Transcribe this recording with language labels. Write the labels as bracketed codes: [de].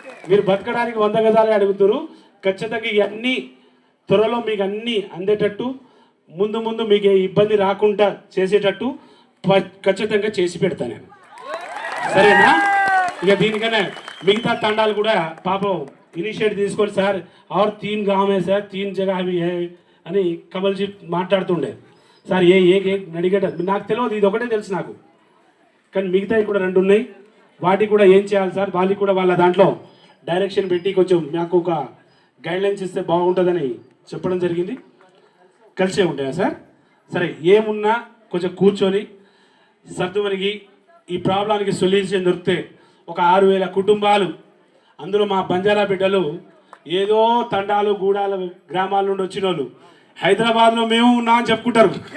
[te] మీరు బతకడానికి 100 గజాలు అడుగుతారు. ఖచ్చితంగా ఇవన్నీ త్వరలో మీకు అన్నీ అందేటట్టు, ముందు మీకు ఇబ్బంది రాకుండా చేసేటట్టు ఖచ్చితంగా చేసి పెడతాను నేను, సరేనా. ఇక దీనికన్నా మిగతా తండాలు కూడా పాపం ఇనిషియేటివ్ తీసుకోండి సార్. [hi] और 3 गाँव है సార్, 3 जगह भी है [te] అని కమల్జీ మాట్లాడుతుండే. సార్ ఏ నడిగట నాకు తెలియదు, ఇది ఒకటే తెలుసు నాకు, కానీ మిగతావి కూడా 2 ఉన్నాయి. వాటికి కూడా ఏం చేయాలి సార్, వాళ్ళకి కూడా వాళ్ళ దాంట్లో డైరెక్షన్ పెట్టి కొంచెం నాకు ఒక గైడ్లైన్స్ ఇస్తే బాగుంటుందని చెప్పడం జరిగింది. కలిసే ఉంటాయా సార్? సరే, ఏమున్నా కొంచెం కూర్చొని సర్దుమణికి ఈ ప్రాబ్లానికి సొల్యూషన్ దొరికితే ఒక 6,000 కుటుంబాలు, అందులో మా బంజారా బిడ్డలు ఏదో తండాలు గూడాల గ్రామాల నుండి వచ్చిన వాళ్ళు హైదరాబాద్లో మేము ఉన్నాం అని చెప్పుకుంటారు.